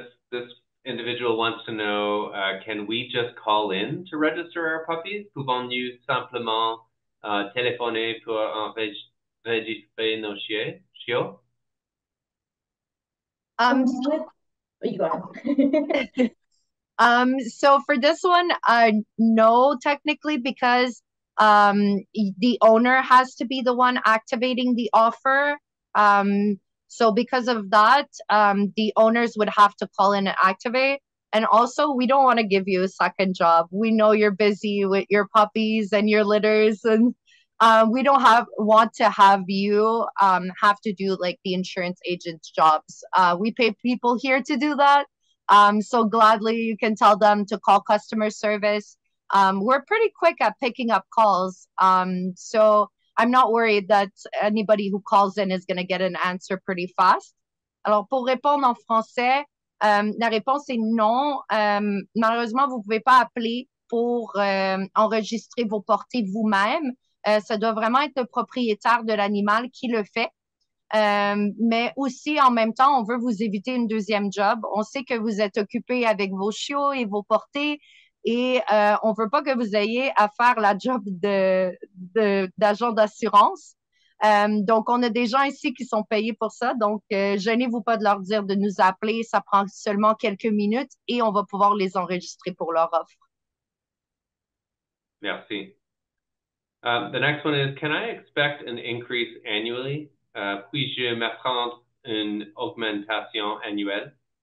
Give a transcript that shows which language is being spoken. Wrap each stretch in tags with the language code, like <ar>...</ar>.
<en>This individual wants to know, can we just call in to register our puppies?</en> <fr>Pouvons-nous simplement téléphoner pour enregistrer nos chiots?</fr> <en>You go ahead. So for this one, no, technically, because the owner has to be the one activating the offer. So because of that, the owners would have to call in and activate. And also, we don't want to give you a second job. We know you're busy with your puppies and your litters, and we don't want to have you have to do like the insurance agent's jobs. We pay people here to do that. So gladly you can tell them to call customer service. We're pretty quick at picking up calls. So I'm not worried that anybody who calls in is going to get an answer pretty fast.</en> <fr>Alors, pour répondre en français, la réponse est non. Malheureusement, vous ne pouvez pas appeler pour enregistrer vos portées vous-même. Ça doit vraiment être le propriétaire de l'animal qui le fait. Mais aussi, en même temps, on veut vous éviter une deuxième job. On sait que vous êtes occupé avec vos chiots et vos portées et on veut pas que vous ayez à faire la job d'agent d'assurance. Donc, on a des gens ici qui sont payés pour ça. Donc, gênez-vous pas de leur dire de nous appeler. Ça prend seulement quelques minutes et on va pouvoir les enregistrer pour leur offre. Merci.</fr> <en>The next one is, can I expect an increase annually?</en> <fr>Puis-je m'attendre une augmentation annuelle?</fr>